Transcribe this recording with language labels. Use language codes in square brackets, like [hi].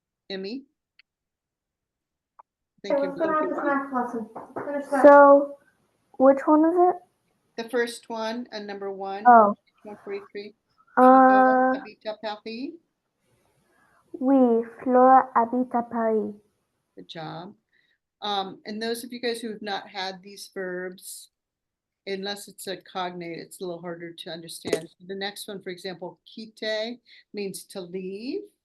[en] Emmy? Thank you. So, which one is it? The first one, number one. Oh. 143. Uh, [fr] Habite à Paris. Oui, Flore habite à Paris. [en] Good job. And those of you guys who have not had these verbs, unless it's a cognate, it's a little harder to understand. The next one, for example, quitter means to leave.